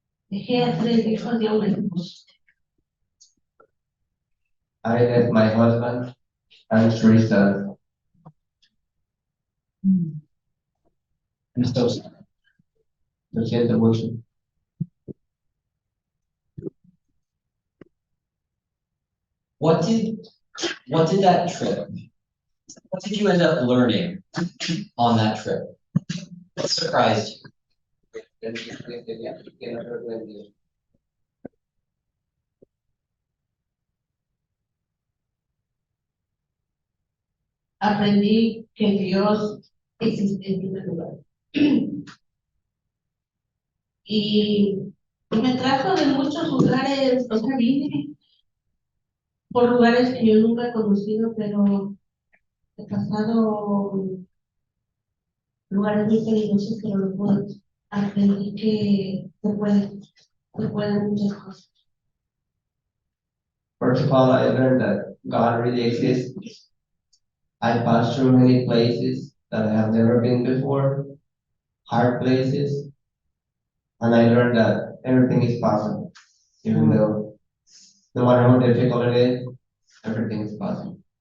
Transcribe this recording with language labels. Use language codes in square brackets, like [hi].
[es] Dejé a 3 hijos de un esposo. [en] I left my husband and 3 sons. I'm so sorry. [es] Lo siento mucho. [en] What did that trip, what did you end up learning on that trip? What surprised you? [es] Aprendí que Dios existe en primer lugar. Y me trajo de muchos lugares, o sea, vine por lugares que yo nunca he conocido, pero he pasado lugares muy peligrosos, pero lo puedo. Aprendí que se pueden muchas cosas. [en] First of all, I learned that God really exists. I passed through many places that I have never been before, hard places, and I learned that everything is possible, even though no matter how difficult it is, everything is possible.